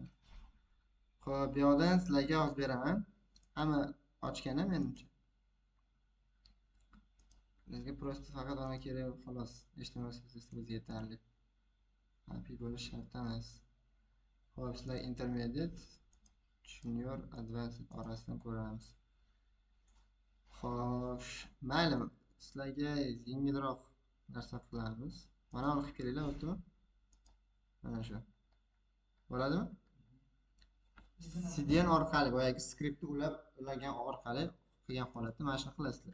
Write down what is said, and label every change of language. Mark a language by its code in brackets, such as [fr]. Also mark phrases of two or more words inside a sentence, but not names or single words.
[uz] Xo'p, bu yoqdan sizlarga yozib beraman. Hamma ochgan menimcha. Bizga prosta faqat ona kerak xolos. HTML CSS bizga yetarli. API bo'lish shart emas. Xo'p, sizlar [en] intermediate, junior, advanced [uz] orasidan ko'ramiz. Xo'p, mayli. Sizlarga yengilroq narsa qilamiz. Mana uni qilib kelinglar, o'tdimi? Mana shu. Bo'ladimi? CDN orqali boyagi skriptni ulagan orqali qilgan holatda mana shuni qilasizlar.